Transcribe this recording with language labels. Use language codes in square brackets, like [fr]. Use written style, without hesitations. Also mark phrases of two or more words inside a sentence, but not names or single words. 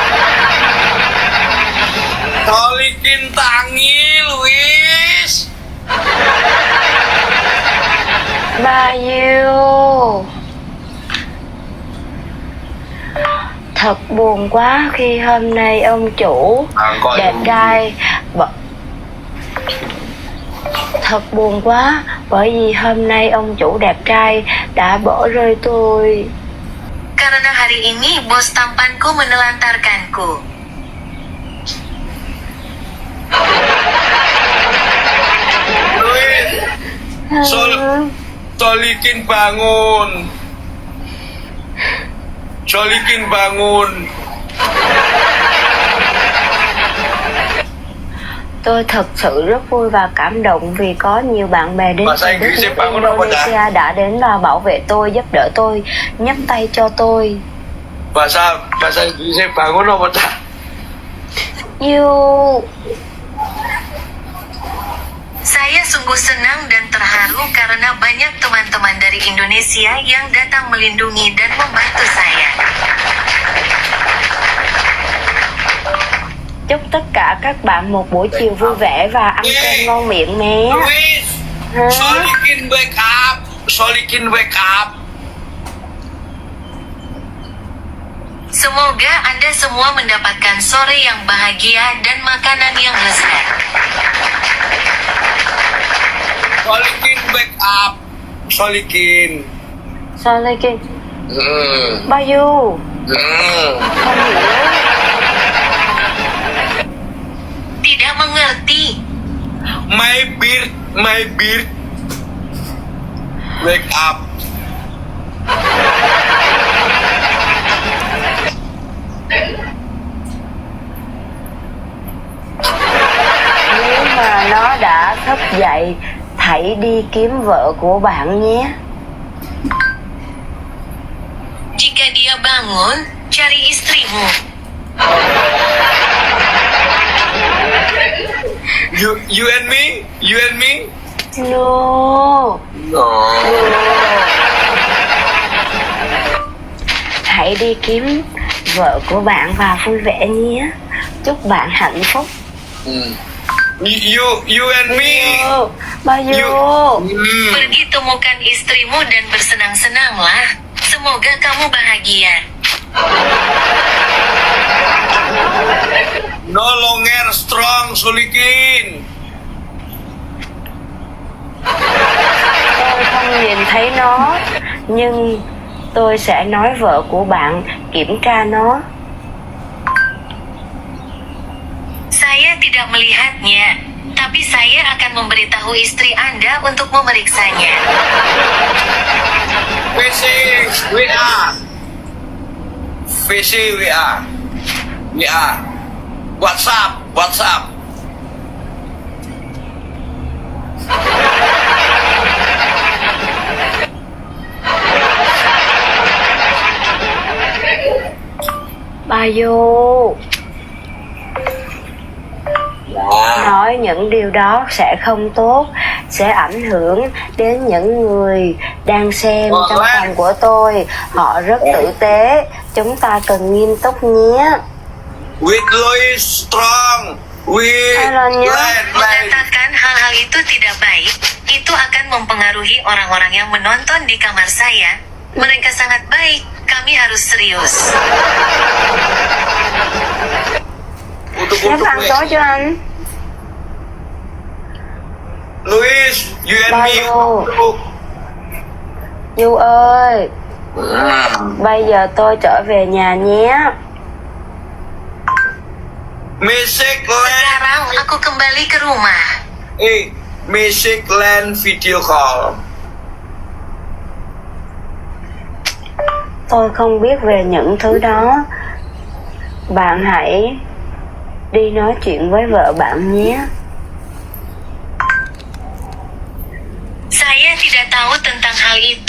[jv] Solikin tangi Luis. Bayu. [vi] Thật buồn quá khi hôm nay ông chủ đẹp trai Thật buồn quá bởi vì hôm nay ông chủ đẹp trai đã bỏ rơi tôi. [id] Karena hari ini bos tampanku menelantarkanku. Luis. Solikin bangun. [vi] Tôi thật sự rất vui và cảm động vì có nhiều bạn bè đến từ đất nước Indonesia đã đến và bảo vệ tôi, giúp đỡ tôi, nhấc tay cho tôi. [id] Bahasa Inggrisnya bangun apa tak? [en] You. [id] Saya sungguh senang dan terharu karena banyak teman-teman dari Indonesia yang datang melindungi dan membantu saya. [vi] Chúc tất cả các bạn một buổi chiều vui vẻ và ăn cơm ngon miệng nhé. [en] Luis, Solikin wake up. [id] Semoga Anda semua mendapatkan sore yang bahagia dan makanan yang lezat. [en] Solikin wake up. Solikin. Bayu. [vi] Không hiểu. [id] Tidak mengerti. [en] My beard. Wake up. [vi] Nếu mà nó đã thức dậy, hãy đi kiếm vợ của bạn nhé. [id] Jika dia bangun, cari istrimu. [en] You and me? No. [vi] Hãy đi kiếm vợ của bạn và vui vẻ nhé. Chúc bạn hạnh phúc. [en] You and me. Bayu. [id] Pergi temukan istrimu dan bersenang-senanglah. Semoga kamu bahagia. [en] No longer strong, Solikin. [vi] Tôi không nhìn thấy nó, nhưng tôi sẽ nói vợ của bạn kiểm tra nó. [id] tidak melihatnya, tapi saya akan memberitahu istri Anda untuk memeriksanya. VC WA. VC WA. WA. WhatsApp. [vi] Bayu, Dạ. nói những điều đó sẽ không tốt, sẽ ảnh hưởng đến những người đang xem trong phòng của tôi. Họ rất tử tế, chúng ta cần nghiêm túc nhé. [en] With Louis Strong. With [id] Halo, Nyok. Glenn. Mengatakan hal-hal itu tidak baik, itu akan mempengaruhi orang-orang yang menonton di kamar saya. Mereka sangat baik, kami harus serius. [vi] Nhấp ăn tối cho anh. [en] Louis, you and me. Bayu. [vi] Du ơi, bây giờ tôi trở về nhà nhé. [en] Music Land. [id] Sekarang aku kembali ke rumah. [en] Music Land video call. [vi] Tôi không biết về những thứ đó. Bạn hãy đi nói chuyện với vợ bạn nhé. [id] Saya tidak tahu tentang hal itu.